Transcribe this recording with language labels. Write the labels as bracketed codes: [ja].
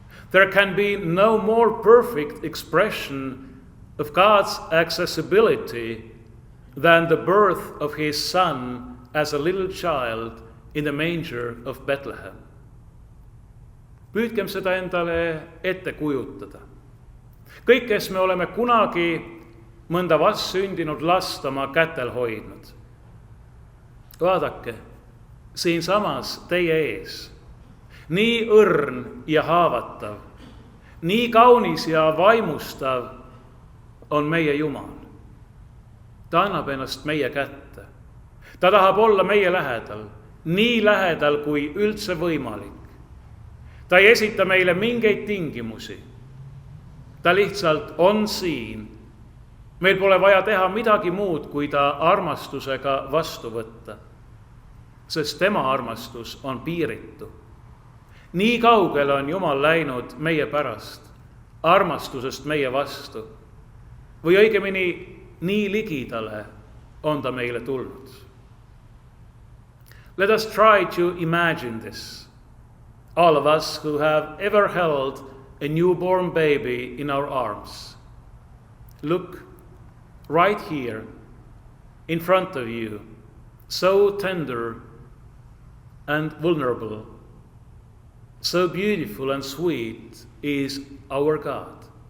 [en] There can be no more perfect expression of God's accessibility than the birth of his Son as a little child in the manger of Bethlehem. [et] Püüdkem seda endale ette kujutada. Kõik, kes me oleme kunagi mõnda vastsündinud last oma kätel hoidnud. Vaadake, siinsamas teie ees, nii õrn ja haavatav, nii kaunis ja vaimustav on meie Jumal. Ta annab ennast meie kätte. Ta tahab olla meie lähedal, nii lähedal kui üldse võimalik. Ta ei esita meile mingeid tingimusi. Ta lihtsalt on siin. Meil pole vaja teha midagi muud, kui ta armastusega vastu võtta, sest tema armastus on piiritu. Nii kaugele on Jumal läinud meie pärast, armastusest meie vastu, või õigemini nii ligidale on ta meile tulnud. [en] Let us try to imagine this. All of us who have ever held a newborn baby in our arms. Look, right here, in front of you, so tender and vulnerable, so beautiful and sweet is our God.